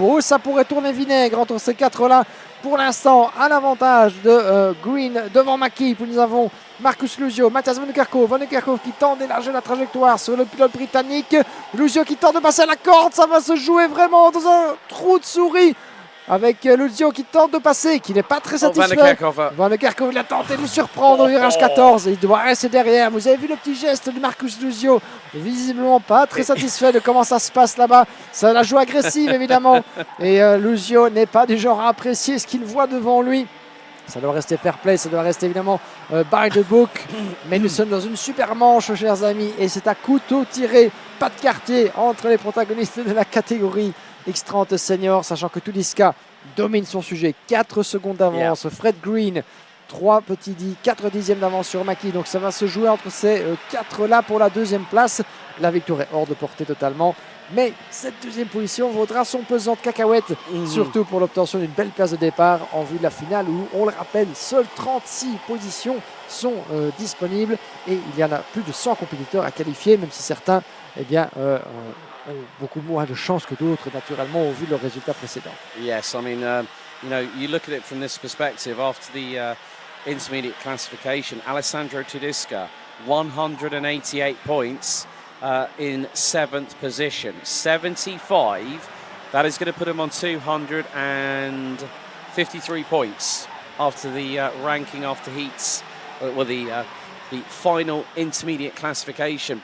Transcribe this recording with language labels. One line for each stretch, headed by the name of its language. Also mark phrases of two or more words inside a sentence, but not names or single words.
French: Oh, ça pourrait tourner vinaigre entre ces 4-là. Pour l'instant, à l'avantage de Green devant Mackie. Puis nous avons Marcus Luzio, Matthias van der Kerkhoff qui tente d'élargir la trajectoire sur le pilote britannique. Luzio qui tente de passer à la corde. Ça va se jouer vraiment dans un trou de souris. Avec Luzio qui tente de passer, qui n'est pas très satisfait. Van der Kerkhoff, il a tenté de le surprendre au virage 14. Il doit rester derrière. Vous avez vu le petit geste de Marcus Luzio. Visiblement pas très satisfait de comment ça se passe là-bas. Ça la joue agressive évidemment. Et Luzio n'est pas du genre à apprécier ce qu'il voit devant lui. Ça doit rester
English: fair play,
French: ça doit rester évidemment
English: by the book.
French: Mais nous sommes dans une super manche, chers amis. Et c'est à couteau tiré, pas de quartier entre les protagonistes de la catégorie X30 senior, sachant que Tudiska domine son sujet. 4 secondes d'avance. Fred Green, 4 dixièmes d'avance sur Mackie. Donc ça va se jouer entre ces 4-là pour la deuxième place. La victoire est hors de portée totalement. Mais cette deuxième position vaudra son pesant de cacahuètes, surtout pour l'obtention d'une belle place de départ en vue de la finale où, on le rappelle, seules 36 positions sont disponibles et il y en a plus de 100 compétiteurs à qualifier, même si certains ont beaucoup moins de chances que d'autres, naturellement, au vu de leurs résultats précédents.
English: Yes, I mean, you look at it from this perspective. After the intermediate classification, Alessandro Tedesca, 188 points in 7th position. 75, that is going to put him on 253 points after the ranking after heats, the final intermediate classification.